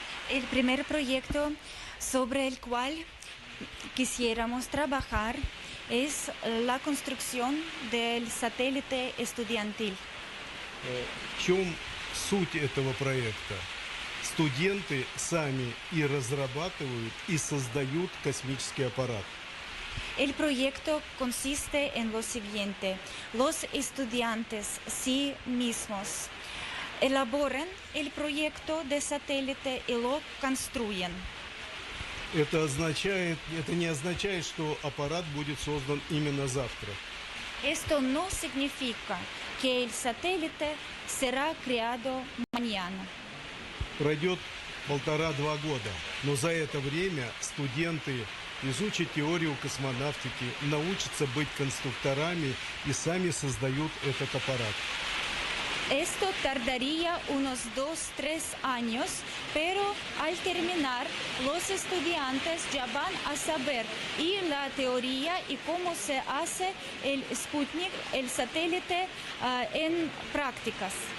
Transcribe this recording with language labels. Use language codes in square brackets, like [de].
[es] El primer proyecto sobre el cual quisiéramos trabajar es la construcción del satélite estudiantil. [ru] В чем суть этого проекта? Студенты сами и разрабатывают, и создают космический аппарат. [es] El proyecto consiste en lo siguiente: los estudiantes sí mismos elaboran el proyecto de satélite y lo construyen. [ru] Это не означает, что аппарат будет создан именно завтра. [es] Esto no significa que el satélite será creado mañana. [ru] Пройдет 1,5-2 года, но за это время студенты изучат теорию космонавтики, научатся быть конструкторами и сами создают этот аппарат. [es] Esto tardaría unos 2-3 años, pero al terminar, los estudiantes ya van a saber y la teoría y cómo se hace el Sputnik, el satélite, en prácticas.